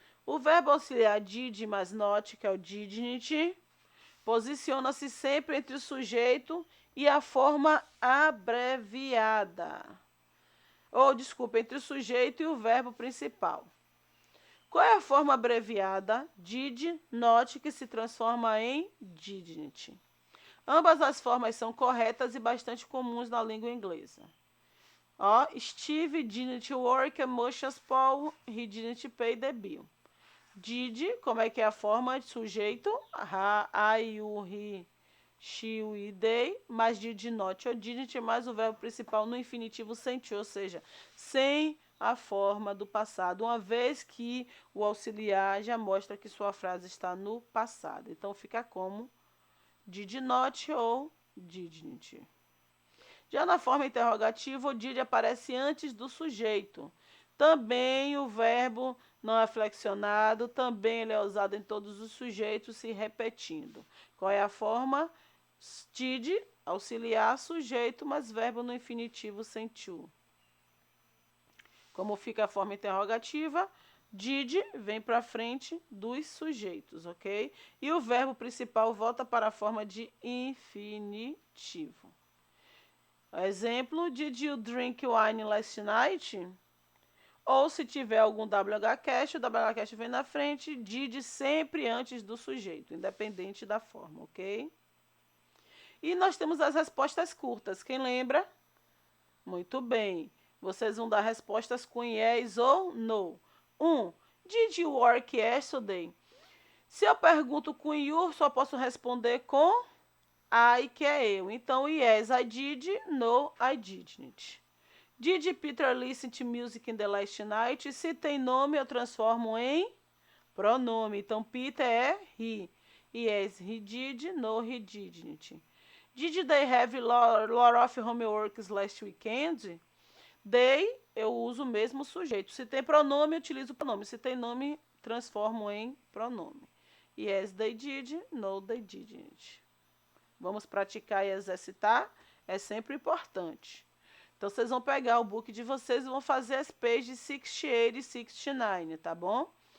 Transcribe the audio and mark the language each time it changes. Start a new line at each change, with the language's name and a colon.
Portuguese: O verbo auxiliar did mais not, que é o didn't, posiciona-se sempre entre o sujeito e a forma abreviada. Entre o sujeito e o verbo principal. Qual é a forma abreviada? Did, not, que se transforma em didn't. Ambas as formas são corretas e bastante comuns na língua inglesa.
English: Steve didn't work as much as Paul, he didn't pay the bill.
Portuguese: Did, como é que é a forma de sujeito? I, you, he, she, we, they, mais did not ou didn't, mais o verbo principal no infinitivo sem to, ou seja, sem a forma do passado, uma vez que o auxiliar já mostra que sua frase está no passado. Então, fica como did not ou didn't. Já na forma interrogativa, o did aparece antes do sujeito. Também o verbo não é flexionado, também ele é usado em todos os sujeitos, se repetindo. Qual é a forma? Did, auxiliar, sujeito, mas verbo no infinitivo sem to. Como fica a forma interrogativa? Did vem para frente dos sujeitos, ok? E o verbo principal volta para a forma de infinitivo.
English: Exemplo, did you drink wine last night?
Portuguese: Ou se tiver algum WH-cast, o WH-cast vem na frente, did sempre antes do sujeito, independente da forma, ok? E nós temos as respostas curtas. Quem lembra? Muito bem. Vocês vão dar respostas com yes ou no. 1.
English: Did you work yesterday?
Portuguese: Se eu pergunto com you, só posso responder com I, que é eu.
English: Então, yes, I did. No, I didn't. Did Peter listen to music in the last night?
Portuguese: Se tem nome, eu transformo em pronome. Então, Peter é
English: he. Yes, he did. No, he didn't. Did they have a lot of homeworks last weekend?
Portuguese: They, eu uso o mesmo sujeito. Se tem pronome, eu utilizo o pronome. Se tem nome, transformo em pronome.
English: Yes, they did. No, they didn't.
Portuguese: Vamos praticar e exercitar? É sempre importante. Então, vocês vão pegar o book de vocês e vão fazer as pages 68 e 69, tá bom?